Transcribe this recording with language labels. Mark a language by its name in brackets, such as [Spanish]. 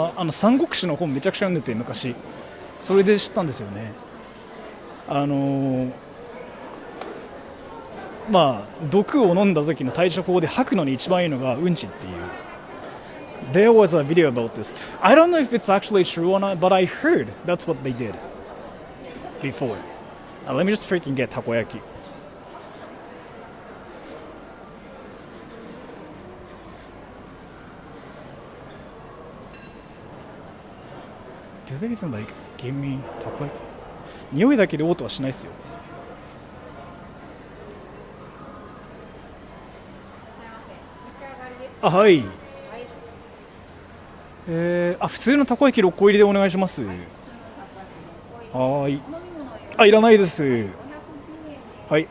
[Japanese] 三国志の本めちゃくちゃ読んでて昔。それで知ったんですよね。まあ毒を飲んだ時の対処法で吐くのに一番いいのがうんちっていう。 [English] There was a video about this. I don't know if it's actually true or not, but I heard that's what they did before. Let me just freaking get takoyaki. Do they even like give me takoyaki? [Japanese] 匂いだけで嘔吐はしないですよ。あ、はい。普通のたこ焼き6個入りでお願いします。はい。あ、いらないです。はい。